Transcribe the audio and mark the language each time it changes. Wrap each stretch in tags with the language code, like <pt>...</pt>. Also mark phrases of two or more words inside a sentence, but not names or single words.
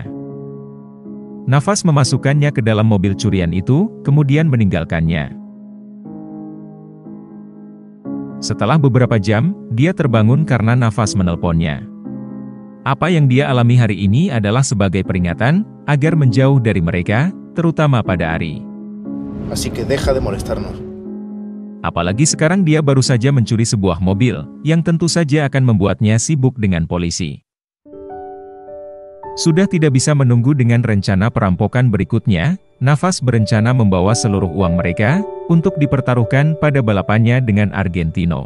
<id>Nafas memasukkannya ke dalam mobil curian itu, kemudian meninggalkannya. Setelah beberapa jam, dia terbangun karena Nafas menelponnya. Apa yang dia alami hari ini adalah sebagai peringatan, agar menjauh dari mereka, terutama pada Ari.</id> <es>Así que deja de molestarnos.</es> <id>Apalagi sekarang dia baru saja mencuri sebuah mobil, yang tentu saja akan membuatnya sibuk dengan polisi. Sudah tidak bisa menunggu dengan rencana perampokan berikutnya, Nafas berencana membawa seluruh uang mereka, untuk dipertaruhkan pada balapannya dengan Argentino.</id>